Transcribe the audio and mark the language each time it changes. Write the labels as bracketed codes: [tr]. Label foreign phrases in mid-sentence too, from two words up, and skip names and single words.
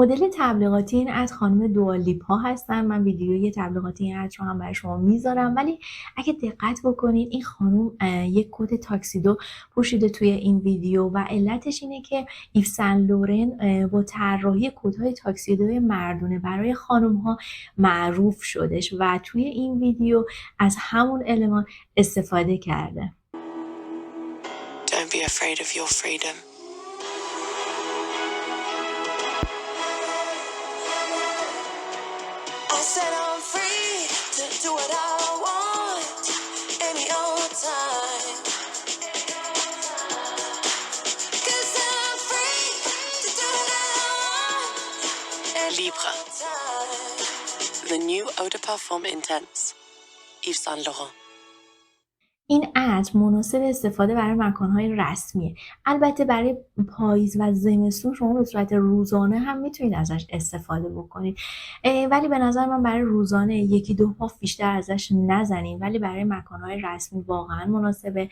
[fa] مدل تبلیغاتی این عطر خانم دوالیپا هستن. من ویدیوی تبلیغاتی این عطر رو هم برای شما میذارم، ولی اگه دقت بکنید این خانم یک کت تاکسیدو پوشیده توی این ویدیو و علتش اینه که ایو سن لورن با طراحی کت‌های تاکسیدوی مردونه برای خانم‌ها معروف شدش و توی این ویدیو از همون المان استفاده کرده. [en] Don't be afraid of your freedom. I said I'm free to do what I want any old time. 'Cause I'm free to do what I want. Libre. The new [fr] eau de parfum [en] intense. Yves Saint Laurent. [fa] این عطر مناسب استفاده برای مکان‌های رسمیه. البته برای پاییز و زمستون شما به صورت روزانه هم میتونید ازش استفاده بکنید، ولی به نظر من برای روزانه یکی دو پاف بیشتر ازش نزنید، ولی برای مکان‌های رسمی واقعا مناسبه.